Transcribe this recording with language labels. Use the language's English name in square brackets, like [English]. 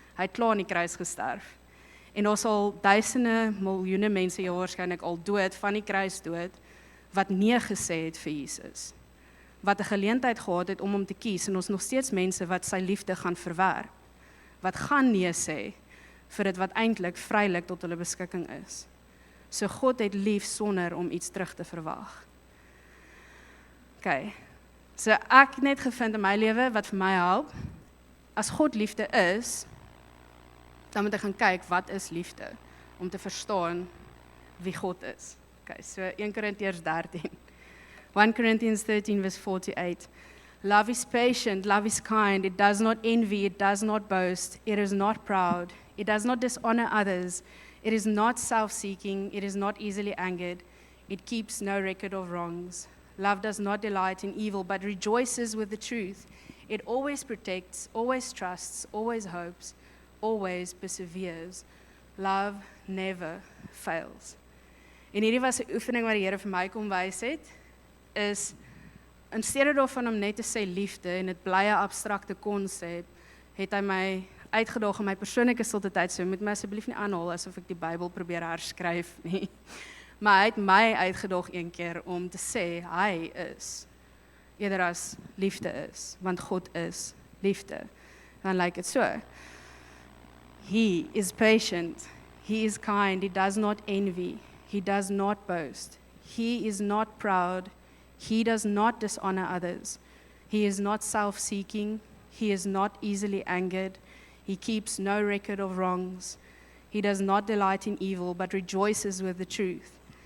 [Afrikaans] Hy het klaar aan die kruis gesterf. En daar sal duisende, miljoene mense jou waarskynlik al dood, van die kruis dood, wat nee gesê het vir Jesus. Wat 'n geleentheid gehad het om hom te kies, en ons nog steeds mense wat sy liefde gaan verwerp. Wat gaan nee sê, vir dit wat eintlik vrylik tot hulle beskikking is. So God het lief sonder om iets terug te verwag. Okay, so ek net gevind in my lewe, wat vir my help, as God liefde is, dan moet ek gaan kyk, wat is liefde, om te verstaan wie God is. Okay, so 1 Korintiërs 13. [English] 1 Corinthians 13 verse 48. Love is patient, love is kind, it does not envy, it does not boast, it is not proud, it does not dishonor others, it is not self-seeking, it is not easily angered, it keeps no record of wrongs. Love does not delight in evil, but rejoices with the truth. It always protects, always trusts, always hopes, always perseveres. Love never fails. [Afrikaans] En hierdie was 'n oefening wat die Here vir my kom wys het, is, in steede daarvan om net te sê liefde, en dit bly 'n abstrakte konsep, het hy my uitgedaag in my persoonlike stilte tyd, so moet my asseblief nie aanhaal asof ek die Bybel probeer herskryf nie. Maar hy het my uitgedaag een keer om te sê, hy is, eerder as liefde is, want God is liefde. Dan lyk dit so. [English] He is patient, he is kind, he does not envy, he does not boast, he is not proud, he does not dishonor others, he is not self-seeking, he is not easily angered, he keeps no record of wrongs, he does not delight in evil, but rejoices with the truth.